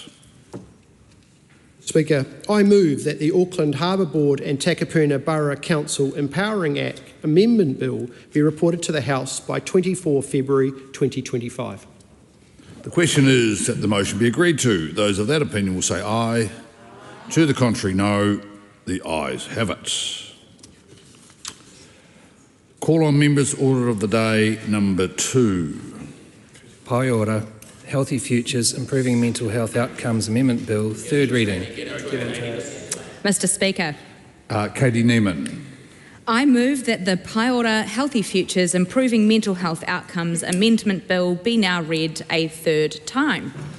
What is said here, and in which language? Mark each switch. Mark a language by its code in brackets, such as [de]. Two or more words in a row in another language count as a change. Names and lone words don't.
[en] Speaker, I move that the Auckland Harbour Board and Takapuna Borough Council Empowering Act Amendment Bill be reported to the House by 24 February 2025. The question is that the motion be agreed to. Those of that opinion will say aye. To the contrary, no. The ayes have it. Call on members, order of the day number 2. Pai ora, Healthy Futures Improving Mental Health Outcomes Amendment Bill, third reading. Mr. Speaker, Katie Neiman. I move that the Pai ora Healthy Futures Improving Mental Health Outcomes Amendment Bill be now read a third time.